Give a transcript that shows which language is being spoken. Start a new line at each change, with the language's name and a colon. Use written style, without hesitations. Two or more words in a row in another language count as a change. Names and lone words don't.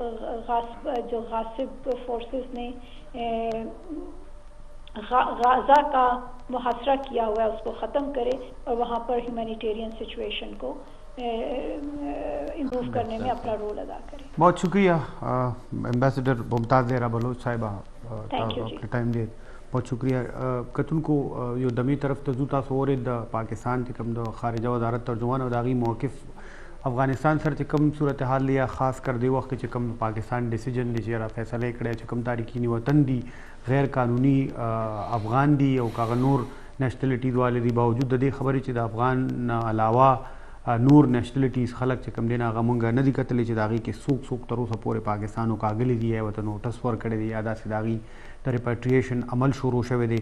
Urdu: غاصب فورسز نے غازہ کا محاصرہ کیا ہوا ہے اس کو ختم کرے اور وہاں پر
English: humanitarian situation
Urdu: کو امپروو کرنے میں اپنا رول ادا کرے. بہت شکریہ ایمبیسڈر ممتاز زہرا بلوچ صاحبہ اپنے ٹائم دے. بہت شکریہ.
Pashto: کتن کو یو دمی طرف ته ځو تاسو اورید د پاکستان چې کوم د خارجه وزارت ترجمان او د هغې موقف افغانستان سره چې کوم صورتحال دی خاص کر دی وخت چې کوم پاکستان ډیسیژن دی چې را فیصله کړی چې کوم تارکین وطن دی غیر قانوني افغان دی او کاغه نور نیشنلټیز والے دی باوجود د دې خبرې چې د افغان علاوه نور نیشنلټیز خلک چې کوم دی هغه مونږ نه دي کتلی چې د هغې کې څوک تر اوسه پورې پاکستان وکاږلی دي یا ورته نوټس ورکړی دی یا داسې د هغې د ریپیټریشن عمل شروع شوی دی.